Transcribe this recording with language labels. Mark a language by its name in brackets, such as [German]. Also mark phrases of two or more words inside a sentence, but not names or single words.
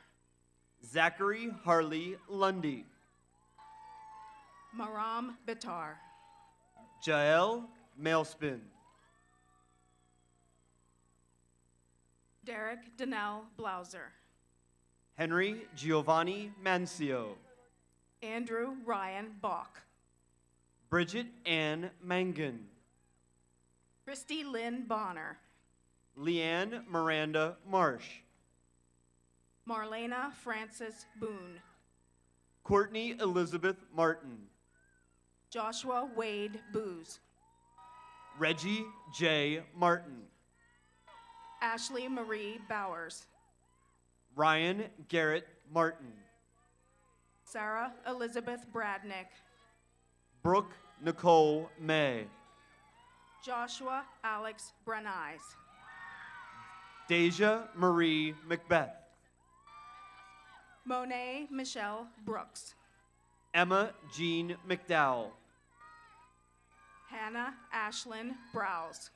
[English] Zachary Harley Lundy. Maram Bitar. Jael Mailspin. Derek Donnell Blauser. Henry Giovanni Mancio. Andrew Ryan Bach. Bridget Ann Mangan. Christy Lynn Bonner. Leanne Miranda Marsh. Marlena Frances Boone. Courtney Elizabeth Martin. Joshua Wade Booz. Reggie J. Martin. Ashley Marie Bowers. Ryan Garrett Martin. Sarah Elizabeth Bradnick. Brooke Nicole May. Joshua Alex Brenize. Deja Marie Macbeth. Monet Michelle Brooks. Emma Jean McDowell. Hannah Ashlyn Browse.